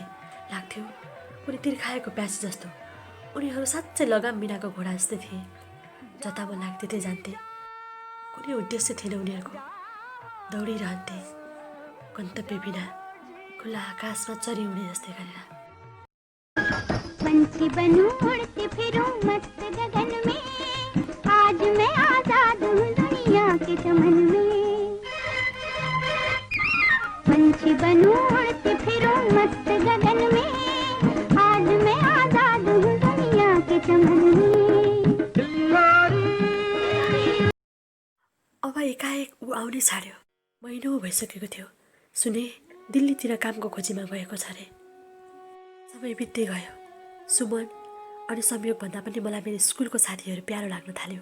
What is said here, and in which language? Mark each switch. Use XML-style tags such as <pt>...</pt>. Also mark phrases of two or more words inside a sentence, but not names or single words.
<ne>लाग्थ्यो कुनै तिर्खाएको प्यासी जस्तो। उनीहरू साँच्चै लगाम बिनाको घोडा जस्तै थिए। जता मन लाग्थ्यो त्यही जान्थे। कुनै उद्देश्य थिएन उनीहरूको, दौडिरहन्थे गन्तव्य बिना, खुला आकाशमा चरी उड्ने जस्तै गरेर।</ne> <hi>पंछी बनूं उड़ती फिरूं मस्त गगन में, आज मैं आजाद हूँ दुनिया के चमन में। पंछी बनूं उड़ती फिरूं मस्त गगन में, आज मैं आजाद हूँ दुनिया के चमन में।</hi> <ne>अब एकाएक ऊ आउनै छाड्यो। महिनौ भइसकेको थियो। सुने दिल्लीतिर कामको खोजीमा गएको छ अरे। समय बित्दै गयो। सुमन अनि संयोगभन्दा पनि मलाई मेरो स्कुलको साथीहरू प्यारो लाग्न थाल्यो।</ne>